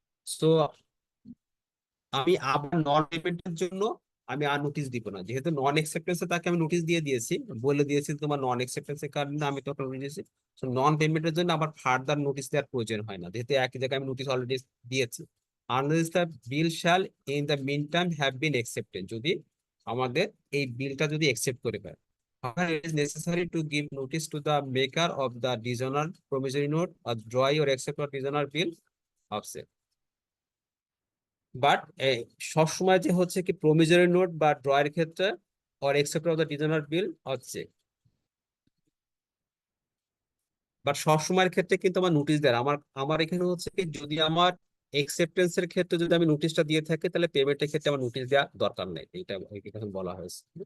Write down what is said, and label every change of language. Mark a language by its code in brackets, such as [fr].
[bn] So আমি আবার নন পেমেন্টের জন্য আমি আর নোটিশ দিব না, যেহেতু নন অ্যাকসেপ্টেন্সে তাকে আমি নোটিশ দিয়ে দিয়েছি, বলে দিয়েছি তোমার নন অ্যাকসেপ্টেন্সের কারণে আমি তোকে নোটিশ দিয়েছি। সো নন পেমেন্টের জন্য আবার ফার্দার নোটিশ দেওয়ার প্রয়োজন হয় না, যেহেতু একই জায়গায় আমি নোটিশ অলরেডি দিয়েছি। [en] unless the bill shall in the meantime have been accepted, [bn] যদি আমাদের এই বিলটা যদি অ্যাকসেপ্ট করে পায়, [en] However, it is necessary to give notice to the maker of the dishonor promissory note or draw or accept or dishonor bill of sale. [bn] But সবসময় যে হচ্ছে কি প্রমিজরি নোট বা ড্রয়ের ক্ষেত্রে [en] or accept of the designer bill [bn] হচ্ছে, but সবসময়ের ক্ষেত্রে কিন্তু আমার নোটিশ দেয় না। আমার আমার এখানে হচ্ছে কি যদি আমার এক্সেপ্টেন্সের ক্ষেত্রে যদি আমি নোটিশটা দিয়ে থাকি তাহলে পেমেন্টের ক্ষেত্রে আমার নোটিশ দেওয়া দরকার নেই, এটা এখানে বলা হয়েছে।